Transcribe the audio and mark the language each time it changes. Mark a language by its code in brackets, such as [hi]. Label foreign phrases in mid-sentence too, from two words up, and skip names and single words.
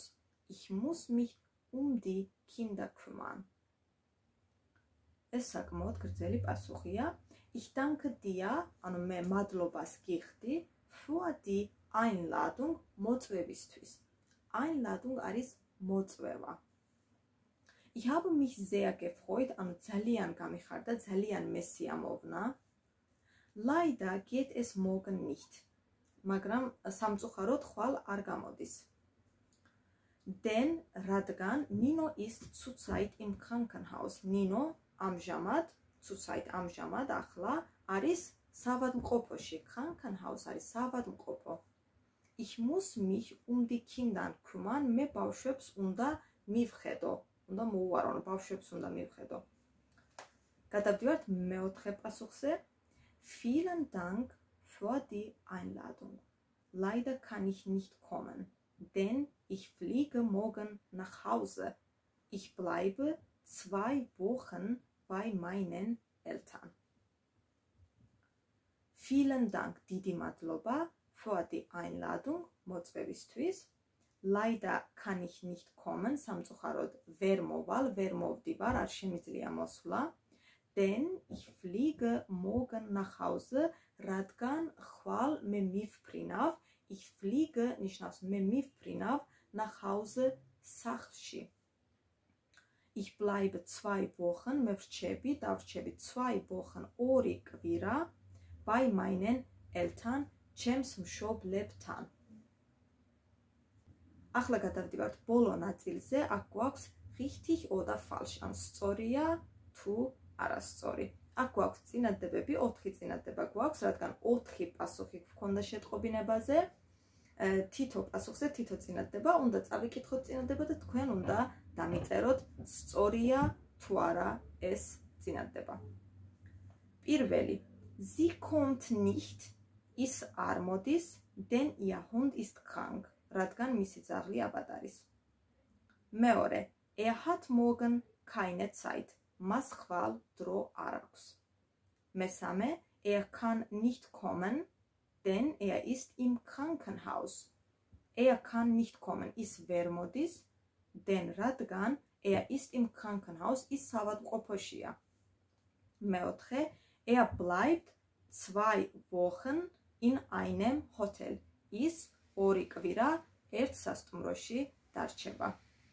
[de] Ich muss mich die Kinder kümmern. [ka] Es საკმაოდ გრძელი პასუხია. [de] Ich danke dir, [ka] ანუ მე მადლობას გიხდი, [de] für die Einladung მოწვევისთვის. [ka] Einladung არის მოწვევა. [de] Ich habe mich sehr gefreut, [ka] ანუ ძალიან გამიხარდა, ძალიან მე სიამოვნა. [de] Leider geht es morgen nicht. [ka] მაგრამ სამწუხაროდ ხვალ არ გამოდის. [de] Denn რადგან Nino ist zurzeit im Krankenhaus. [ka] Nino ამჟამად, zurzeit ამჟამად ახლა არის საავადმყოფოში. Krankenhaus არის საავადმყოფო. [de] Ich muss mich die Kinder kümmern. [ka] მე ბავშვებს უნდა მივხედო. უნდა მოვუარო, ბავშვებს უნდა მივხედო. გადავდივართ მეოთხე პასუხზე. [de] Vielen Dank für die Einladung. Leider kann ich nicht kommen, denn ich fliege morgen nach Hause. Ich bleibe 2 Wochen bei meinen Eltern. Vielen Dank, [ka] დიდი მადლობა [de] für die Einladung, [ka] მოწვევისთვის. [de] Leider kann ich nicht kommen, [ka] სამწუხაროდ ვერ მოვალ, ვერ მოვდივარ, არ შემიძლია მოსვლა. [de] Denn ich fliege morgen nach Hause, [ka] რადგან ხვალ მე მივფრინავ. [de] Ich fliege [ka] ნიშნავს მე მივფრინავ [de] nach Hause [ka] სახლში. [de] Ich bleibe 2 Wochen, [ka] მე ვრჩები, დავრჩები 2 Wochen, 2 კვირა [de] bei meinen Eltern, [ka] ჩემს მშობლებთან. ახლა გადავდივართ ბოლო ნაწილზე, აქ გვაქვს [de] richtig oder falsch, [ka] ან სწორია თუ არასწორი. აქ გვაქვს წინადადებები, 4 წინადადება გვაქვს, რადგან 4 პასუხი გვქონდა შეტყობინებაზე. თითო პასუხზე თითო წინადადება, უნდა წავიკითხოთ წინადადება და თქვენ უნდა დამიწეროთ სწორია თუ არა ეს წინადადება. პირველი, [de] Sie kommt nicht, [ka] ის არ მოდის, [de] denn ihr Hund ist krank. [ka] რადგან მისი ძაღლი ავად არის. მეორე, [de] hat morgen keine Zeit. [ka] მას ხვალ დრო არ აქვს. მესამე, [de] kann nicht kommen, denn ist im Krankenhaus. Kann nicht kommen, [ka] ის ვერ მოდის, [de] denn რადგან ist im Krankenhaus, [ka] ის საავადმყოფოშია. მეოთხე, [de] bleibt 2 Wochen in einem Hotel. [ka] ის 2 კვირა ერთ სასტუმროში დარჩება.